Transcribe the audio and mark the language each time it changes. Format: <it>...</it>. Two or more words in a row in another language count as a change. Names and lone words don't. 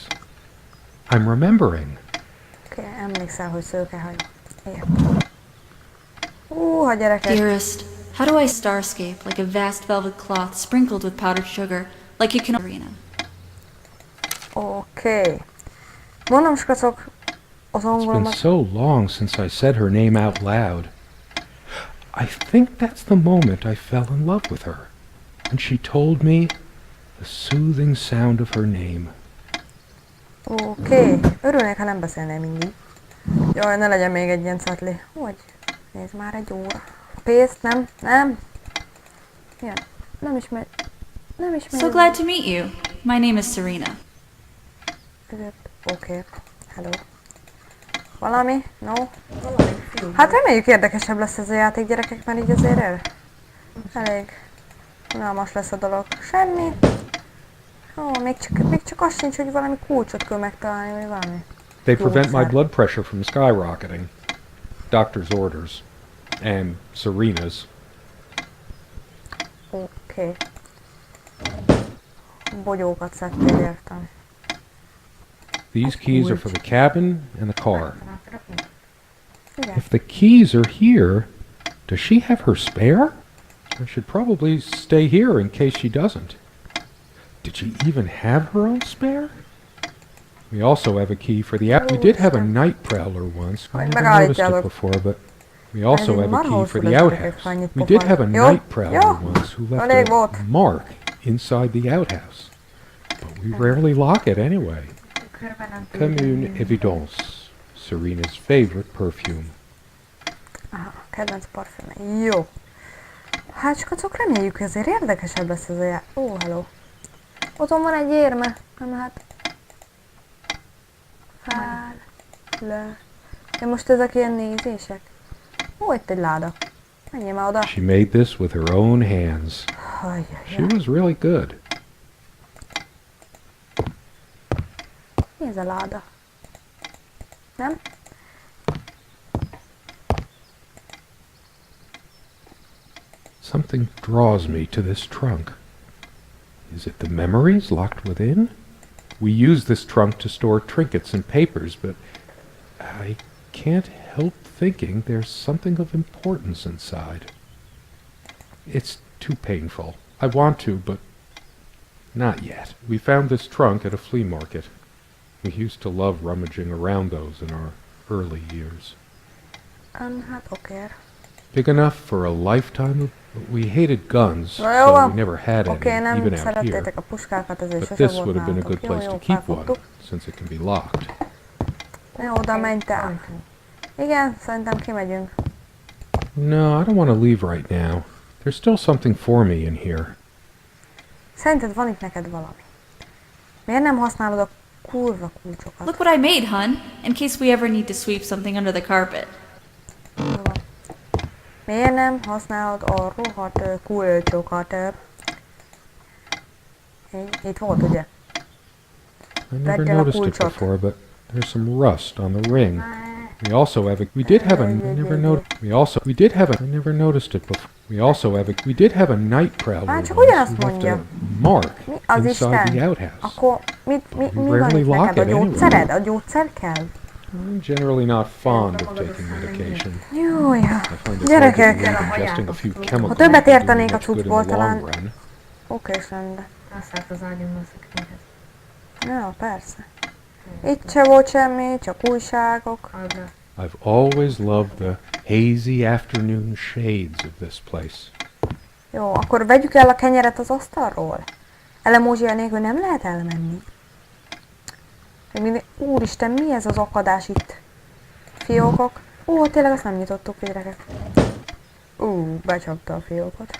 <en>I'm remembering.</en> <hu>Oké, emlékszel, hogy szőkehajú. Értem. Húha, gyerekek.</hu> <en>Dearest, how do I starscape like a vast velvet cloth sprinkled with powdered sugar, like you can Serena?</en> <hu>Oké. Mondom, skacok, az</hu> <en>It's been</en> <hu>angolomat...</hu> <en>so long since I said her name out loud. I think that's the moment I fell in love with her. And she told me the soothing sound of her name.</en> <hu>Oké. Örülnék, ha nem beszélnél mindig. Jaj, ne legyen még egy ilyen catli. Hogy? Nézd már, egy óra. Pénzt, nem? Nem? Igen. Nem ismer... Nem ismer...</hu> <en>So glad to meet you. My name is Serena.</en> <hu>Oké. Hello. Valami? No? Hát reméljük érdekesebb lesz ez a játék, gyerekek, mert így azért elég unalmas lesz a dolog. Semmi. Ó, még csak az sincs, hogy valami kulcsot kell megtalálni, vagy valami.</hu> <en>They prevent my</en> <hu>Jószer.</hu> <en>blood pressure from skyrocketing. doctor's orders. And Serena's.</en> <hu>Oké. Bogyókat szedtél, értem.</hu> <en>These keys are for the cabin and the car.</en> <hu>Találtad a pénzt? Igen.</hu> <en>If the keys are here, does she have her spare? I should probably stay here in case she doesn't. Did she even have her own spare? We also have a key for the we did have a night prowler once. We</en> <hu>Majd</hu> <en>never noticed it</en> <hu>megállítjátok.</hu> <en>before, but we also</en> <hu>Ez így</hu> <en>have a</en> <hu>marha</hu> <en>key for</en> <hu>hosszú</hu> <en>the</en> <hu>lesz, gyerekek,</hu> <en>outhouse.</en> <hu>ha ennyit</hu> <en>We did</en> <hu>pofán.</hu> <en>have a</en> <hu>Jó?</hu> <en>night prowler</en> <hu>Jó?</hu> <en>once who left</en> <hu>Elég</hu> <en>a</en> <hu>volt.</hu> <en>mark inside the outhouse. But we rarely lock it anyway.</en> <hu>Körben nem</hu> <fr>Comme</fr> <hu>tudjuk</hu> <fr>une</fr> <hu>menni.</hu> <en>évidence. Serena's favorite perfume.</en> <hu>Aha, kedvenc parfüm. Jó. Hát skacok, reméljük ezért érdekesebb lesz ez a Ó, hello. Otthon van egy érme. Nem lehet. Fel. Le. Ja, most ezek ilyen nézések. Ó, itt egy láda. Menjél már oda.</hu> <en>She made this with her own hands. She was really good.</en> <hu>Mi ez a láda? Nem?</hu> <en>Something draws me to this trunk. Is it the memories locked within? We use this trunk to store trinkets and papers, but I can't help thinking there's something of importance inside. It's too painful. I want to, but not yet. We found this trunk at a flea market. We used to love rummaging around those in our early years.</en> <hu>Hát oké.</hu> <en>Big enough for a lifetime of... We hated guns,</en> <hu>Na jó</hu> <en>so we</en> <hu>van.</hu> <en>never had any,</en> <hu>Oké, nem</hu> <en>even out here.</en> <hu>szerettétek a puskákat, ezért</hu> <en>But</en> <hu>sose</hu> <en>this</en> <hu>volt</hu> <en>would have been a</en> <hu>nálatok.</hu> <en>good place</en> <hu>Jó,</hu> <en>to keep one,</en> <hu>felfogtuk.</hu> <en>since it can be locked.</en> <hu>Ne, oda menj te. Igen, szerintem kimegyünk.</hu> <en>No, I don't want to leave right now. There's still something for me in here.</en> <hu>Szerinted van itt neked valami? Miért nem használod a kurva kulcsokat?</hu> <en>Look what I made, hun, in case we ever need to sweep something under the carpet.</en> <hu>Jó van. Miért nem használod a rohadt kulcsokat? Itt volt, ugye?</hu> <en>I never</en> <hu>Vedd el a</hu> <en>noticed it</en> <hu>kulcsot.</hu> <en>before, but there's some rust on the ring. We also have a... We did have a... We did have a... I never noticed it before. We also have a... We did have a night prowler</en> <hu>Már</hu> <en>once</en> <hu>csak ugyanazt</hu> <en>who left</en> <hu>mondja.</hu> <en>a mark</en> <hu>Mi az</hu> <en>inside the</en> <hu>Isten?</hu> <en>outhouse.</en> <hu>Akkor mi</hu> <en>we</en> <hu>van</hu> <en>rarely</en> <hu>itt</hu> <en>lock</en> <hu>neked? A</hu> <en>it anyway.</en> <hu>gyógyszered? A gyógyszer kell?</hu> <en>I'm generally not fond of taking medication.</en> <hu>Júj,</hu> <en>I find it</en> <hu>Gyerekek!</hu> <en>hard to believe ingesting a few chemicals</en> <hu>Ha többet</hu> <en>would do me</en> <hu>értenénk a</hu> <en>much good in</en> <hu>cuccból,</hu> <en>the long</en> <hu>talán...</hu> <en>run.</en> <hu>Oké, és rendben. Azt állt az ágyamban a szekrényhez. Ja, persze. Itt se volt semmi, csak újságok. Adra.</hu> <en>I've always loved the hazy afternoon shades of this place.</en> <hu>Jó, akkor vegyük el a kenyeret az asztalról. Elemózsia nélkül nem lehet elmenni. Úristen, mi ez az akadás itt? Fiókok? Ó, tényleg azt nem nyitottuk, gyerekek. Becsapta a fiókot.</hu>